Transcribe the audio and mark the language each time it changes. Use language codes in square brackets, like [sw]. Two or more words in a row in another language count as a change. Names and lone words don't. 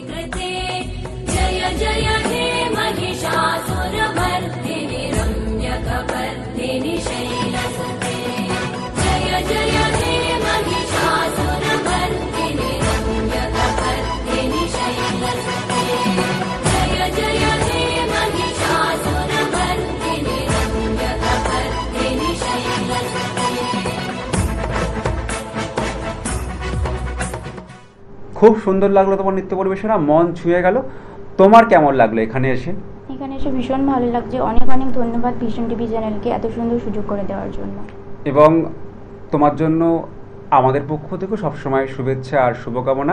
[sa] कृते जय जय हे महिषासुरमर्दिनि रम्यकपर्दिनि शैलसुते जय जय हे महिषासुरमर्दिनि रम्यकपर्दिनि शैलसुते जय जय हे महिषासुरमर्दिनि रम्यकपर्दिनि शैलसुते। [bn] খুব সুন্দর লাগলো তোমার নৃত্য পরিবেশনা, মন ছুঁয়ে গেল। তোমার কেমন লাগলো এখানে এসে? এখানে এসে ভীষণ ভালো লাগছে। অনেক অনেক ধন্যবাদ ভিশন টিভি চ্যানেলকে এত সুন্দর সুযোগ করে দেওয়ার জন্য। এবং তোমার জন্য আমাদের পক্ষ থেকে সবসময় শুভেচ্ছা আর শুভকামনা।